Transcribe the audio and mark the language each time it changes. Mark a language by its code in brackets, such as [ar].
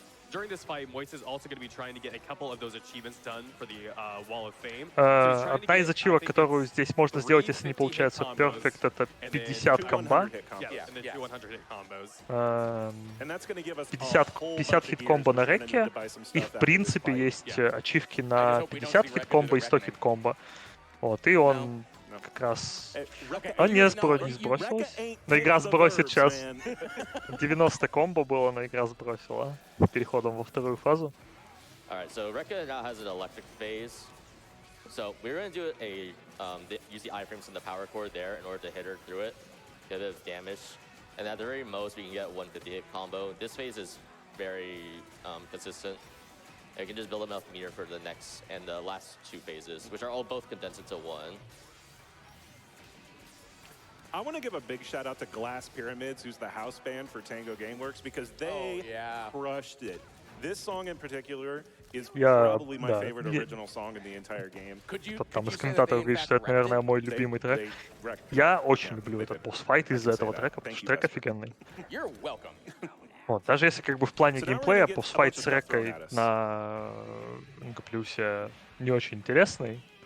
[en] During this fight, Moist is also going to be trying to get a couple of those achievements done for the Wall of Fame. [ru] Одна из ачивок, которую здесь можно сделать, если не получается Perfect, это 50 комба. 50 хит-комбо на Реке. И, в принципе, есть ачивки на 50 хит-комбо и 100 хит-комбо. Вот, и он как раз... А не сбросилась. Но игра сбросит сейчас. 90 комбо было, но игра сбросила переходом во вторую фазу. [en] Alright, so Rekka now has an electric phase. So we're going to do use the iframes in the power core there in order to hit her through it, get a bit of damage. And at the very most, we can get 150 hit combo. This phase is very consistent. And you can just build enough meter for the next and the last two phases, which are all both condensed into one. I want to give a big shout out to Glass Pyramids, who's the house band for Tango Gameworks, because they crushed it. This song in particular is probably my favorite original song in the entire game. [ru] Там из комментаторов говорит, что это, наверное, мой любимый трек. Я очень люблю этот босс-файт из-за этого трека, потому что трек офигенный. Вот, даже если как бы в плане геймплея босс-файт с Рекой на НГ+, не очень интересный.